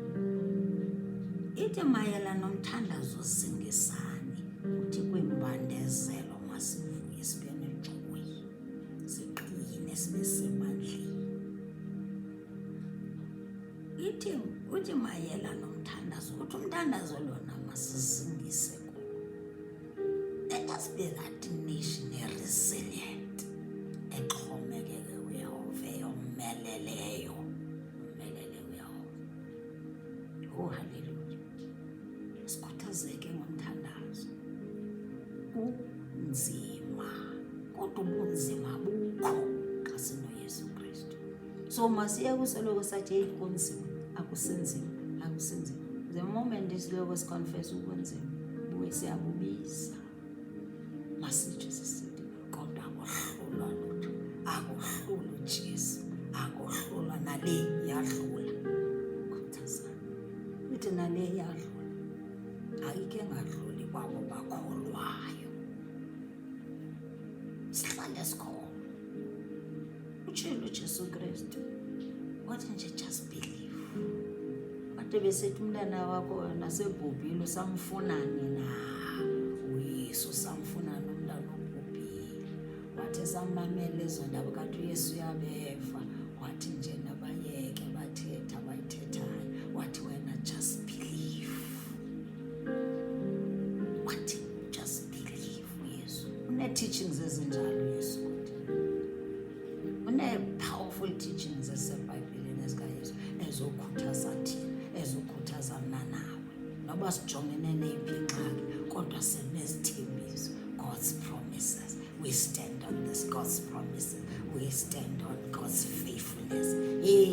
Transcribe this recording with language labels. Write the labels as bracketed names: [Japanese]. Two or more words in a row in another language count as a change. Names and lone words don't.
[Xhosa] Ithi mayela nomthandazo zingisani. Uthi kwimbandezelo masivuye, sibe nejoy, siqine, sibe semandleni. Uthi mayela nomthandazo, uthi umthandazo lona masizingise kuwo. [English] Let us be that nation resilient, [Xhosa] exhomekeke kuYehova, eyomeleleyo, umelele uYehova. [English] Oh, hallelujah. [Xhosa] Sikhuthazeke ngomthandazo. Kunzima, kodwa ubunzima bukho xa sinoYesu Kristu. So masiye kusoloko sathi hey kunzima, akusenzima. [English] The moment [Xhosa] isiloko siconfess ubunzima, buye siyabubiza. Masithi sisithi kodwa akuhlulwa lutho, akuhlulwa uJesu, akuhlulwa nale yadlula. Khuthazana, uthi nale yadlula ayike engadluli kwabo bakholwayo. [English] Sunday school. [Xhosa] Utshilo uJesu Kristu wathi nje [English] just believe. [Xhosa] Wathi besethi umntana wakho nasebhubhile usamfunani na? uYesu samfunani umntana obhubhile. Wathi samamele ezo ndaba kanti uYesu uyabeva. Wathi nje nabayeke bathetha abayithethayo. Wathi wena [English] just believe. [Xhosa] Wathi [English] just believe [Xhosa] uYesu. Une-teachings ezinjalo uYesu. Une- [English] powerful teachings [Xhosa] esebhayibhelini ezikaYesu ezokhuthaza thina, ezokhuthaza mna nawe. Noba sijongene neyiphi ingxaki kodwa sinezithembiso. [English] God's promises. We stand on this God's promises. We stand on God's faithfulness.